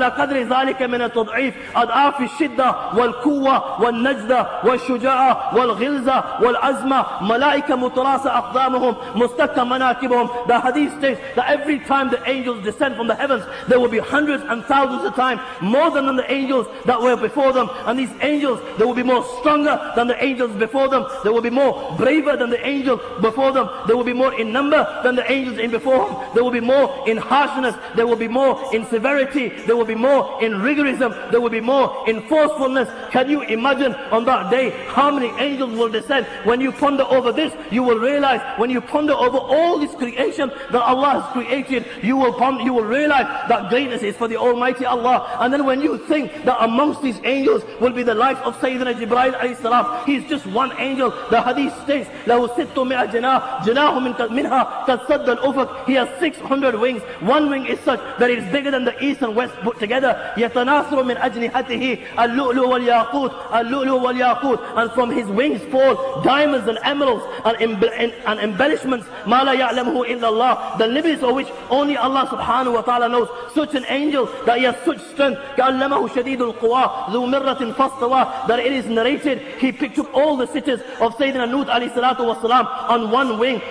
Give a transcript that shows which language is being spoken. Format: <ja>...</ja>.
<ar>على قدر ذلك من التضعيف أضعاف الشدة والقوة والنجدة والشجاعة والغلظة والعزمة ملائكة متراصة أقدامهم مستكة مناكبهم.</ar> <en>The hadith states that every time the angels descend from the heavens, there will be hundreds and thousands of times more than the angels that were before them. And these angels, they will be more stronger than the angels before them. They will be more braver than the angels before them. They will be more in number than the angels in before them. They will be more in harshness. They will be more in severity. They will be more in rigorism. They will be more in forcefulness. Can you imagine on that day how many angels will descend? When you ponder over this, you will realize, when you ponder over all this creation that Allah has created, you will realize that greatness is for the Almighty Allah. And then when you think that amongst these angels will be the life of Sayyidina Jibreel alayhi salam, he is just one angel. The hadith states,</en> <ar>له 600 جناح جناح منها قد سد الأفق.</ar> <en>He has 600 wings. One wing is such that it is bigger than the east and west put together.</en> <ar>يتناثر من أجنحته اللؤلؤ والياقوت اللؤلؤ والياقوت.</ar> <en>And from his wings fall diamonds and emeralds and embellishments</en> <ar>ما لا يعلمه إلا الله,</ar> <en>the limits of which only Allah subhanahu wa ta'ala knows. Such an angel that he has such strength,</en> <ar>كأنه شديد القوى ذو مرة فاستوى,</ar> <en>that it is narrated he picked up all the cities of Sayyidina Nuh alayhi salatu wasalam on one wing.</en>